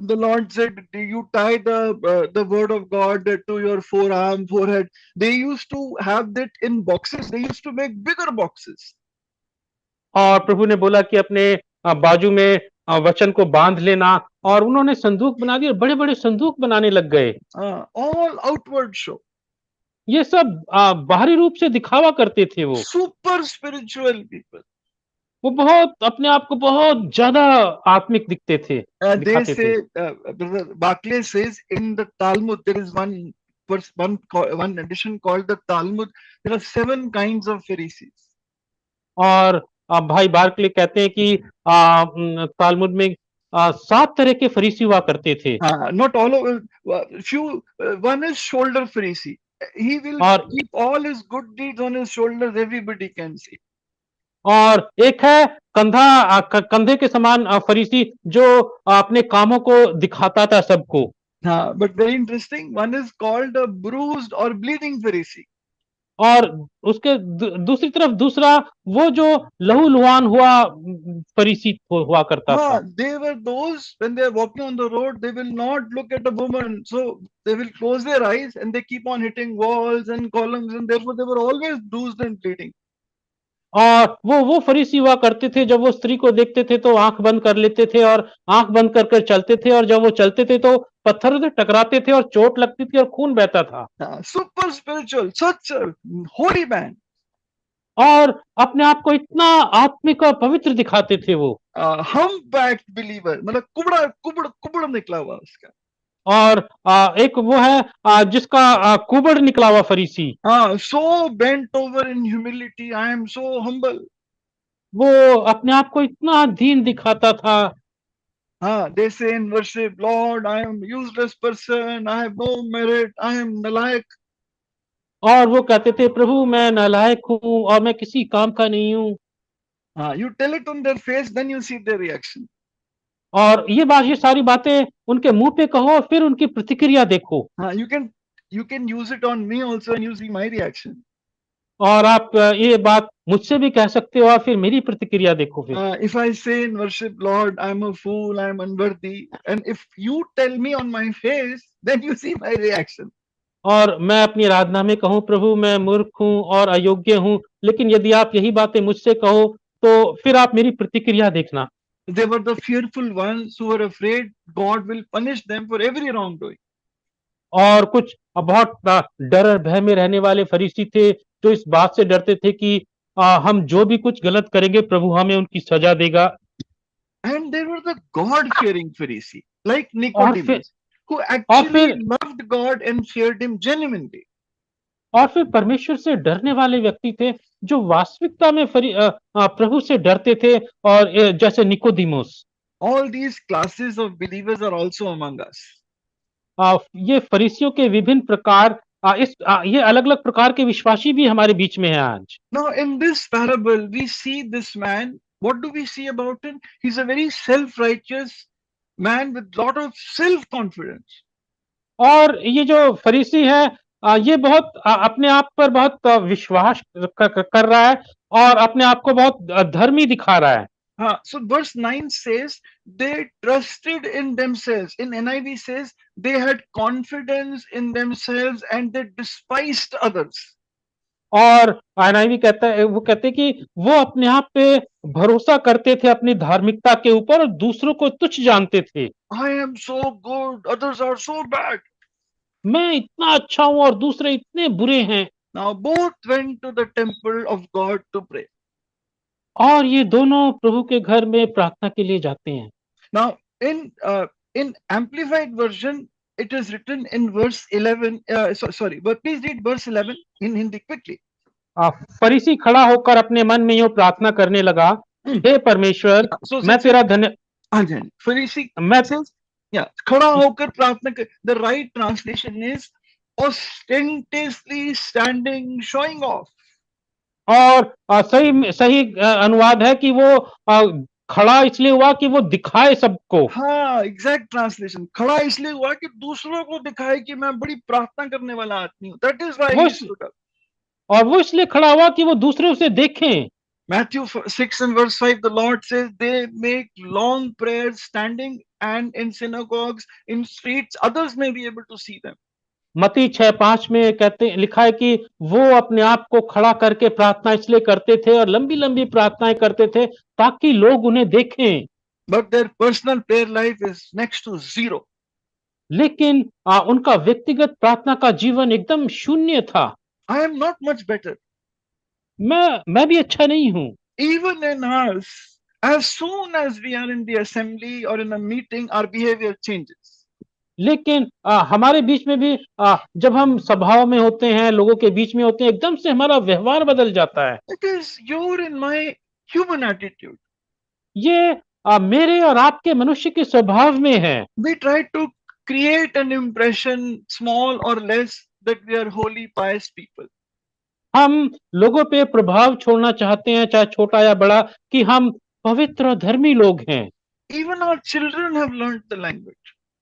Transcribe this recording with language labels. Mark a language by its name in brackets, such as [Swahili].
[English] The Lord said, "You tie the word of God to your forearm, forehead." They used to have that in boxes. They used to make bigger boxes. [Hindi] और प्रभु ने बोला कि अपने बाजू में वचन को बांध लेना, और उन्होंने संदूक बना दिए, बड़े बड़े संदूक बनाने लग गए। [English] All outward show. [Hindi] ये सब बाहरी रूप से दिखावा करते थे वो। [English] super spiritual people. [Hindi] वो बहुत अपने आप को बहुत ज्यादा आत्मिक दिखते थे, [English] They [Hindi] दिखाते थे। [English] say, Brother Barclay says in the Talmud, there is one edition called the Talmud. There are 7 kinds of Pharisees. [Hindi] और भाई बार्कले कहते हैं कि तालमुद में 7 तरह के फरीसी हुआ करते थे। [English] Not all of few. One is shoulder Pharisee. He will [Hindi] और [English] keep all his good deeds on his shoulders. Everybody can see. [Hindi] और एक है कंधे के समान फरीसी जो अपने कामों को दिखाता था सबको। [English] But very interesting. One is called a bruised or bleeding Pharisee. [Hindi] और उसके दूसरी तरफ दूसरा वो जो लहूलुहान हुआ फरीसी हुआ करता था। [English] They were those when they are walking on the road, they will not look at a woman, so they will close their eyes and they keep on hitting walls and columns, and therefore they were always bruised and bleeding. [Hindi] और वो फरीसी हुआ करते थे, जब वो स्त्री को देखते थे तो आंख बंद कर लेते थे और आंख बंद कर कर चलते थे, और जब वो चलते थे तो पत्थरों से टकराते थे और चोट लगती थी और खून बहता था। [English] Super spiritual, such a holy man. [Hindi] और अपने आप को इतना आत्मिक और पवित्र दिखाते थे वो। [English] Humpbacked believer, [Hindi] मतलब कुबड़ निकला हुआ उसका। और एक वो है जिसका कुबड़ निकला हुआ फरीसी। [English] So bent over in humility, I am so humble. [Hindi] वो अपने आप को इतना दीन दिखाता था। [English] They say in worship, Lord, I am useless person, I have no merit, I am nalayak. [Hindi] और वो कहते थे, प्रभु मैं नालायक हूँ और मैं किसी काम का नहीं हूँ। [English] You tell it on their face, then you see their reaction. [Hindi] और ये सारी बातें उनके मुंह पे कहो, फिर उनकी प्रतिक्रिया देखो। [English] You can use it on me also and you see my reaction. [Hindi] और आप ये बात मुझसे भी कह सकते हो और फिर मेरी प्रतिक्रिया देखो फिर। [English] If I say in worship, Lord, I am a fool, I am unworthy, and if you tell me on my face, then you see my reaction. [Hindi] और मैं अपनी आराधना में कहूँ, प्रभु मैं मूर्ख हूँ और अयोग्य हूँ, लेकिन यदि आप यही बातें मुझसे कहो तो फिर आप मेरी प्रतिक्रिया देखना। [English] They were the fearful ones who were afraid God will punish them for every wrongdoing. [Hindi] और कुछ बहुत डर और भय में रहने वाले फरीसी थे, जो इस बात से डरते थे कि हम जो भी कुछ गलत करेंगे प्रभु हमें उनकी सजा देगा। [English] And there were the God-fearing Pharisee, like Nicodemus, who actually loved God and feared him genuinely. [Hindi] और फिर परमेश्वर से डरने वाले व्यक्ति थे, जो वास्तविकता में प्रभु से डरते थे, और जैसे निकोदिमुस। [English] All these classes of believers are also among us. [Hindi] ये फरीसियों के विभिन्न प्रकार, ये अलग-अलग प्रकार के विश्वासी भी हमारे बीच में हैं आज। [English] Now in this parable we see this man. What do we see about him? He's a very self-righteous man with lot of self-confidence. [Hindi] और ये जो फरीसी है, ये बहुत अपने आप पर बहुत विश्वास कर रहा है और अपने आप को बहुत धर्मी दिखा रहा है। [English] So verse 9 says they trusted in themselves. In NIV says they had confidence in themselves and they despised others. [Hindi] और NIV कहता है, वो कहते हैं कि वो अपने आप पे भरोसा करते थे अपनी धार्मिकता के ऊपर और दूसरों को तुच्छ जानते थे। [English] I am so good, others are so bad. [Hindi] मैं इतना अच्छा हूं और दूसरे इतने बुरे हैं। [English] Now both went to the temple of God to pray. [Hindi] और ये दोनों प्रभु के घर में प्रार्थना के लिए जाते हैं। [English] Now in amplified version it is written in verse 11. Sorry, but please read verse 11 in Hindi quickly. [Hindi] फरीसी खड़ा होकर अपने मन में यूं प्रार्थना करने लगा, हे परमेश्वर, मैं तेरा धन्य। फरीसी मैं खड़ा होकर प्रार्थना कर. [English] The right translation is ostentatiously standing, showing off. [Hindi] और सही अनुवाद है कि वो खड़ा इसलिए हुआ कि वो दिखाए सबको। [English] exact translation, [Hindi] खड़ा इसलिए हुआ कि दूसरों को दिखाए कि मैं बड़ी प्रार्थना करने वाला आदमी हूं. [English] That is why he stood up. [Hindi] और वो इसलिए खड़ा हुआ कि वो दूसरे उसे देखें। [English] Matthew 6 and verse 5, the Lord says they make long prayers standing and in synagogues, in streets, others may be able to see them. [Hindi] मत्ती 6:5 में लिखा है कि वो अपने आप को खड़ा करके प्रार्थना इसलिए करते थे और लंबी-लंबी प्रार्थनाएं करते थे ताकि लोग उन्हें देखें। [English] But their personal prayer life is next to zero. [Hindi] लेकिन उनका व्यक्तिगत प्रार्थना का जीवन एकदम शून्य था। [English] I am not much better. [Hindi] मैं भी अच्छा नहीं हूँ। [English] Even in us, as soon as we are in the assembly or in a meeting, our behavior changes. [Hindi] लेकिन हमारे बीच में भी जब हम सभाओं में होते हैं, लोगों के बीच में होते हैं, एकदम से हमारा व्यवहार बदल जाता है। [English] It is your and my human attitude. [Hindi] ये मेरे और आपके मनुष्य के स्वभाव में है। [English] We try to create an impression, small or less, that we are holy, pious people. [Hindi] हम लोगों पे प्रभाव छोड़ना चाहते हैं, चाहे छोटा या बड़ा, कि हम पवित्र और धर्मी लोग हैं। [English] Even our children have learned the language.